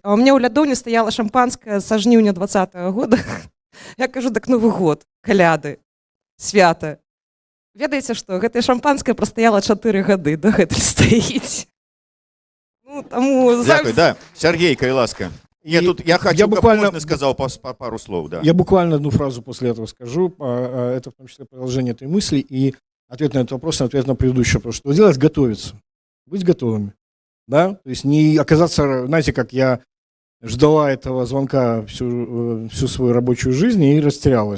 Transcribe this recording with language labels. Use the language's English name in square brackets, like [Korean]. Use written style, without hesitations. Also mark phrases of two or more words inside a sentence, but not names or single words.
[Russian] А у меня [Belarusian] ў лядоўні стаяла шампанское са жніўня 2020 года. Я кажу: так Новы год, каляды, свята. Ведаеце што, гэтае шампанское прастаяла 4 гады, дагэтуль стаіць. Ну, таму... Дякую, да. Сергей, калі ласка. [Russian] Нет, тут я хочу, я буквально сказал пару слов, да. Я буквально одну фразу после этого скажу. Это в том числе продолжение этой мысли и ответ на этот вопрос, ответ на предыдущий вопрос. Что делать? Готовиться. Быть готовыми. Да? То есть не оказаться, знаете, как я ждала этого звонка всю свою рабочую жизнь и растерялась.